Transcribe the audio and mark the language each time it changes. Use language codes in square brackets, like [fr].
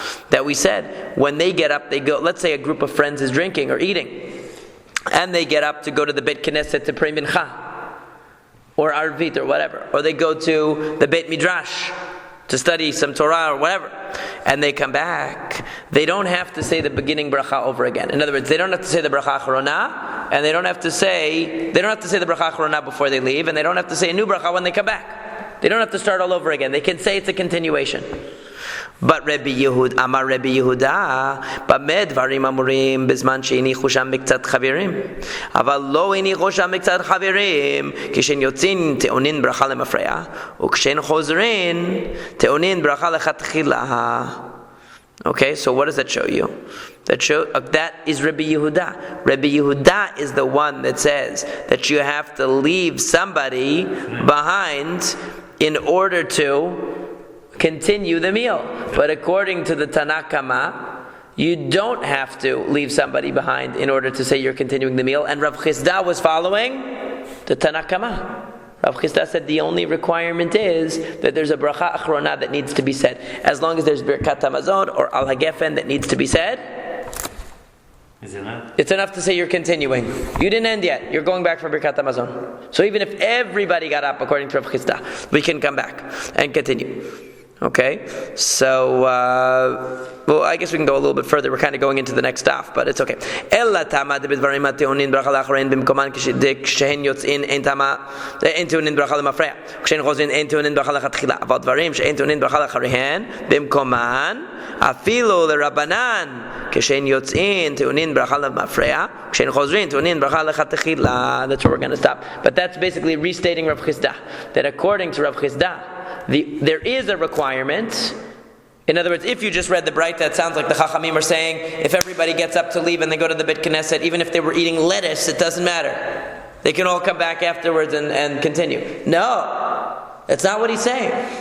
[en] That we said, when they get up, they go, let's say a group of friends is drinking or eating, and they get up to go to the Beit Knesset to pray mincha, or arvit, or whatever, or they go to the Beit Midrash to study some Torah or whatever, and they come back, they don't have to say the beginning bracha over again. In other words, they don't have to say the bracha achrona, and they don't have to say the bracha achrona before they leave, and they don't have to say a new bracha when they come back. They don't have to start all over again. They can say it's a continuation. [he] But Rabbi Yehuda, Amar Rabbi Yehuda, במה דברים אמורים בזמן שהניחו שם מקצת חברים? אבל לא הניחו שם מקצת חברים, כשהן יוצאים טעונין ברכה למפרע, וכשהן חוזרים טעונין ברכה לכתחילה. [en] Okay, so what does that show you? That is Rabbi Yehuda. Rabbi Yehuda is the one that says that you have to leave somebody behind in order to continue the meal. But according to the Tanakama, you don't have to leave somebody behind in order to say you're continuing the meal. And Rav Chisda was following the Tanakama. Rav Chisda said the only requirement is that there's a bracha achrona that needs to be said. As long as there's birkat hamazon or al hagefen that needs to be said, it's enough to say you're continuing. You didn't end yet. You're going back for birkat hamazon. So even if everybody got up according to Rav Chisda, we can come back and continue. Okay, so well, I guess we can go a little bit further. We're kind of going into the next daf, but it's okay. [he] Ella tama de b'dvarim ha'teonin bracha la'achrein b'mkoman כשהן יוצאים אין טעונים ברכה למפרע, כשהן חוזרים אין טעונים ברכה לכתחילה. אבל דברים שאין טעונים ברכה לאחריהן במקומן, אפילו לרבנן כשהן יוצאים טעונים ברכה למפרע, כשהן חוזרים טעונים ברכה לכתחילה. [en] That's where we're going to stop. But that's basically restating Rav Chisda, that according to Rav Chisda, there is a requirement. In other words, if you just read the Braita, it sounds like the Chachamim are saying, if everybody gets up to leave and they go to the Beit Knesset, even if they were eating lettuce, it doesn't matter. They can all come back afterwards and continue. No, that's not what he's saying.